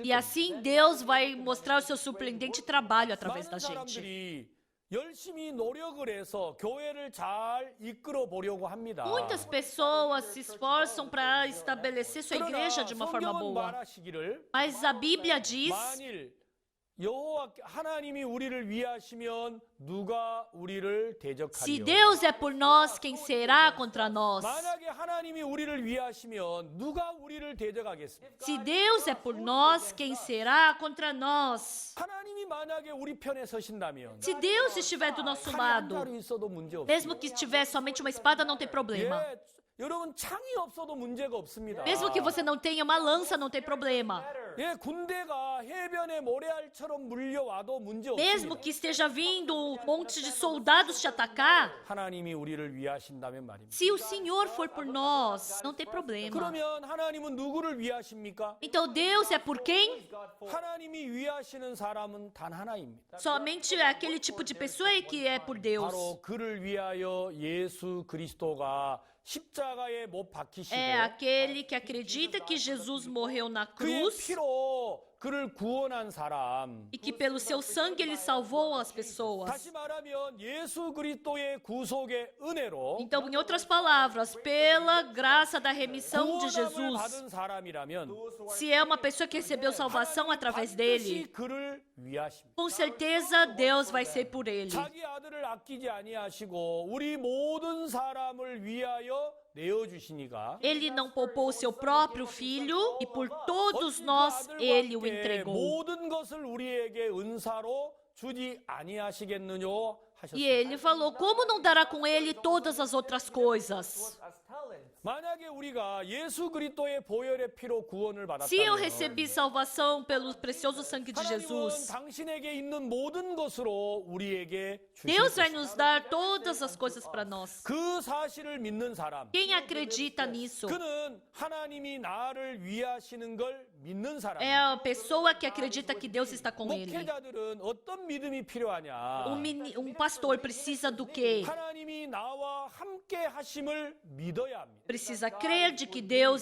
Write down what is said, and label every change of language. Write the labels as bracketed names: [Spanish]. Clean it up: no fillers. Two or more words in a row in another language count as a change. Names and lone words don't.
[Portuguese] E [Korean] 겁니다. [Portuguese] assim Deus vai mostrar o seu surpreendente trabalho através da [Korean] 많은 [Portuguese] gente. [Korean] 사람들이 열심히 노력을 해서 교회를 잘 이끌어 보려고 합니다. [Portuguese] Muitas pessoas se esforçam para estabelecer sua [Korean] 그러나 [Portuguese] igreja de uma forma [Korean] 성경은 [Portuguese] boa. [Korean] 말하시기를 [Portuguese] Mas a Bíblia diz [Korean] 만일 여호와 하나님이 우리를 위하시면 누가 우리를 [Portuguese] Se [Korean] 대적하리요? [Portuguese] Deus é por nós, quem será contra nós? [Korean] 만약에 하나님이 우리를 위하시면 누가 우리를 대적하겠습니까? [Portuguese] Se Deus é por nós, quem será contra nós? [Korean] 하나님이 만약에 우리 편에 서신다면 [Portuguese] Se Deus estiver do nosso [Korean] 칼이 한 [Portuguese] lado, [Korean] 자루 있어도 문제 없습니다. [Portuguese] mesmo que tiver somente uma espada, não tem problema. [Korean] 예, 여러분 창이 없어도 문제가 없습니다. [Portuguese] Mesmo que você não tenha uma lança, não tem problema. [Korean] 예, 군대가 해변에 모래알처럼 물려와도 문제 [Portuguese] Mesmo [Korean] 없습니다. [Portuguese] que esteja vindo um monte de soldados te atacar, [Korean] 하나님이 우리를 위하신다면 말입니다. [Portuguese] se o Senhor for por nós, não tem problema. [Korean] 그러면 하나님은 누구를 위하십니까? [Portuguese] Então Deus é por quem? [Korean] 하나님이 위하시는 사람은 단 하나입니다. [Portuguese] Somente aquele tipo de pessoa é que é por Deus. [Korean] 바로 그를 위하여 예수 그리스도가 십자가에 못 박히시고 [Portuguese] É aquele que acredita que Jesus morreu na [Korean] 그의 [Portuguese] cruz [Korean] 피로 그를 구원한 사람. [Portuguese] e que pelo seu sangue ele salvou as pessoas. [Korean] 다시 말하면 예수 그리스도의 구속의 은혜로 [Portuguese] Então, em outras palavras, pela graça da remissão de [Korean] 구원함을 [Portuguese] Jesus, [Korean] 받은 사람이라면 [Portuguese] se é uma pessoa que recebeu salvação através [Korean] 반드시 [Portuguese] dele, [Korean] 그를 위하십니다. [Portuguese] com certeza Deus vai ser por ele. [Korean] 자기 아들을 아끼지 아니하시고 우리 모든 사람을 위하여 내어주시니까 [Portuguese] Ele não poupou o seu próprio filho e por todos nós ele o entregou. [Korean] 모든 것을 우리에게 은사로 주지 아니하시겠느뇨 하셨습니다. [Portuguese] E ele falou: como não dará com ele todas as outras coisas? [English] as talents. [Korean] 만약에 우리가 예수 그리스도의 보혈의 피로 구원을 [Portuguese] Se eu [Korean] 받았다면 [Portuguese] recebi salvação pelo precioso sangue de [Korean] 하나님은 [Portuguese] Jesus, [Korean] 당신에게 있는 모든 것으로 우리에게 주실 [Portuguese] Deus vai [Korean] 것입니다. [Portuguese] nos dar todas as coisas para nós. [Korean] 그 사실을 믿는 사람 [Portuguese] Quem acredita nisso [Korean] 그는 하나님이 나를 위하시는 걸 믿는 [Portuguese] é [Korean] 사람입니다. [Portuguese] a pessoa que acredita que Deus está com ele. [Korean] 목회자들은 어떤 믿음이 필요하냐? [Portuguese] Um pastor precisa do quê? [Korean] 하나님이 나와 함께 하심을 믿어야 합니다. [Portuguese] Precisa crer de que Deus